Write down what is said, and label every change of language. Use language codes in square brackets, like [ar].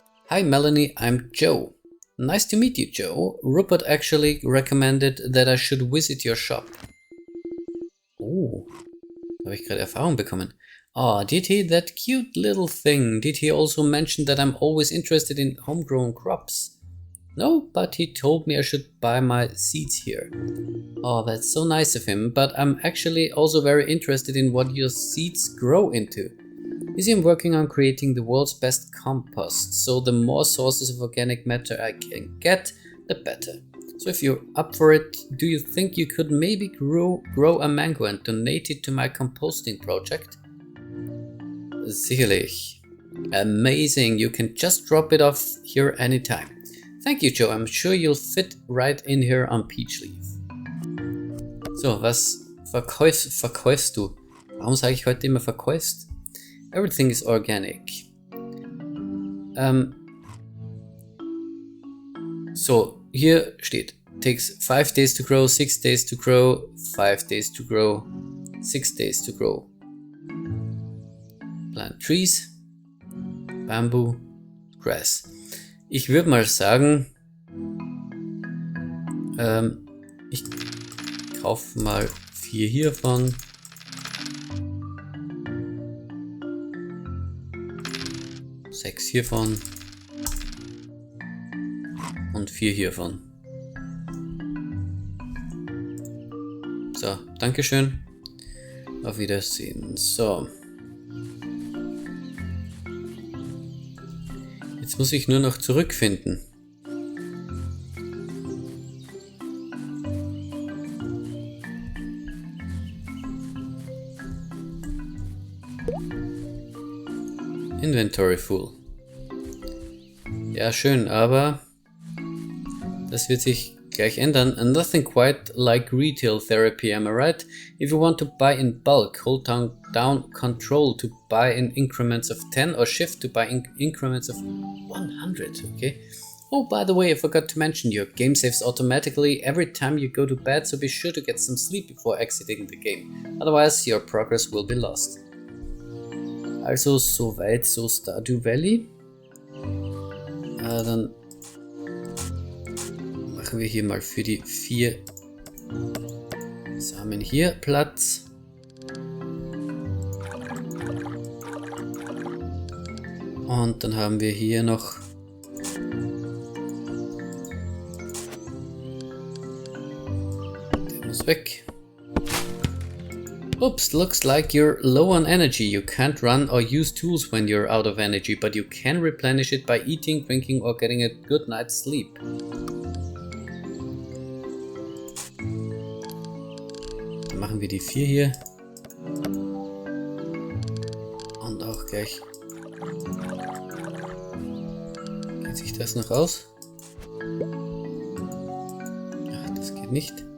[en] Hi Melanie, I'm Joe. Nice to meet you, Joe. Rupert actually recommended that I should visit your shop. [de] Oh, da habe ich gerade Erfahrung bekommen. [en] Ah, did he? That cute little thing. Did he also mention that I'm always interested in homegrown crops? No, but he told me I should buy my seeds here. Oh, that's so nice of him, but I'm actually also very interested in what your seeds grow into. You see, I'm working on creating the world's best compost, so the more sources of organic matter I can get, the better. So if you're up for it, do you think you could maybe grow a mango and donate it to my composting project? [de] Sicherlich. [en] Amazing, you can just drop it off here anytime. Thank you, Joe, I'm sure you'll fit right in here on Peachleaf. [de] So, was verkaufst du? Warum sage ich heute immer verkaufst? [en] Everything is organic. [de] So, hier steht, [en] takes 5 days to grow, [de] 6 days to grow, 5 days to grow, 6 days to grow. [en] Plant trees, bamboo, grass. [de] Ich würde mal sagen, ich kaufe mal 4 hiervon. Sechs hiervon. Und 4 hiervon. So, Dankeschön. Auf Wiedersehen. So. Jetzt muss ich nur noch zurückfinden. [en] Inventory full. [de] Ja, schön, aber das wird sich gleich ändern. [en] And nothing quite like retail therapy, am I right? If you want to buy in bulk, hold down control to buy in increments of 10 or shift to buy in increments of 100, okay? Oh, by the way, I forgot to mention, your game saves automatically every time you go to bed, so be sure to get some sleep before exiting the game. Otherwise, your progress will be lost. [de] Also, soweit so Stardew Valley. Dann machen wir hier mal für die 4 Samen hier Platz. Und dann haben wir hier noch der muss weg. [en] Oops, looks like you're low on energy. You can't run or use tools when you're out of energy, but you can replenish it by eating, drinking or getting a good night's sleep. [de] Dann machen wir die 4 hier. Und auch gleich. Geht sich das noch aus? Ach, das geht nicht.